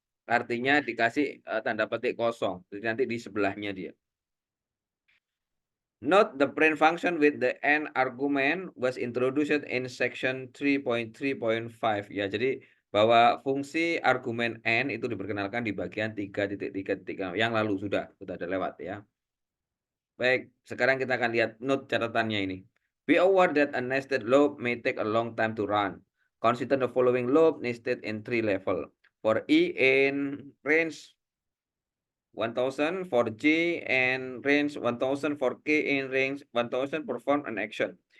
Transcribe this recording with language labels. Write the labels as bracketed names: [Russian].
[Indonesian] Artinya dikasih tanda petik kosong. Jadi nanti di sebelahnya dia. [English] Note the print function with the n argument was introduced in section 3.3.5 ya. [Indonesian] Jadi bahwa fungsi argumen n itu diperkenalkan di bagian 3.3.6 yang lalu sudah ada lewat ya. Baik, sekarang kita akan lihat note catatannya ini. [English] Be aware that a nested loop may take a long time to run. Consider the following loop nested in 3 level. For I in range 1000, for J and range 1000, for K in range 1000, perform an action.